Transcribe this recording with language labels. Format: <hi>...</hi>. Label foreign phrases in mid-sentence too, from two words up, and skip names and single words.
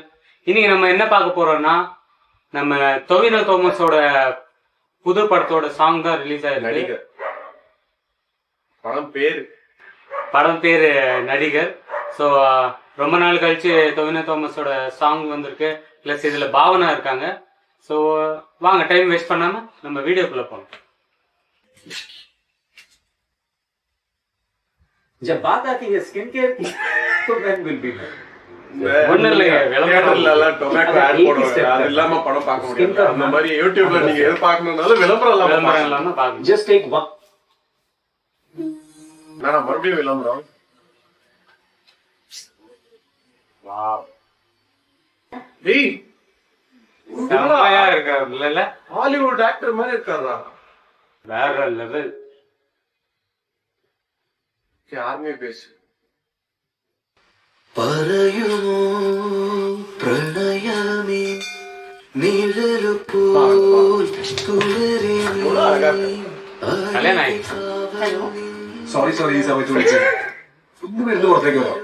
<ta>இன்னைக்கு நம்ம என்ன பார்க்க போறோம்னா, நம்ம டொவினோ தோமஸோட புது படத்தோட சாங் தான் ரிலீஸ் ஆயிருக்கு. நடிகர் படம் பேரு நடிகர். ஸோ ரொம்ப நாள் கழிச்சு டொவினோ தோமஸோட சாங் வந்திருக்கு. ப்ளஸ் இதுல பாவனா இருக்காங்க. ஸோ வாங்க</ta> <en>time waste</en> <ta>பண்ணாம நம்ம வீடியோக்குள்ள போகலாம்.</ta> <hi>जब बात आती है</hi> <en>skin care</en> <hi>की तो</hi> <en>man will be</en> <ta>ஒன்னும் இல்லைங்க, விளம்பரம்ல</ta> <en>tomato ad</en> <ta>போடுவாங்க. அது இல்லாம படம் பார்க்க முடியாது. அந்த மாதிரி யூடியூப்ல நீங்க எது பார்க்கணும்னாலும் விளம்பரம் இல்லாம பாருங்க.</ta> <en>just take one.</en> <ta>நான் மறுபடியும் விளம்பரம். வாவ். டேய் செம்மையா இருக்காருல்ல,</ta> <en>Hollywood actor</en> <ta>மாதிரி இருக்காரா? வேற லெவல். யாருமே பேசு.</ta> <ml>പറയുമോ പ്രണയമേ നിഴലു പോൽ തുടരെ കല്യാണം ആയി. ഹലോ. സോറി ഈ സമയത്ത് വിളിച്ചത് ഒന്ന് വീടിന് പുറത്തേക്ക് വരാം.</ml>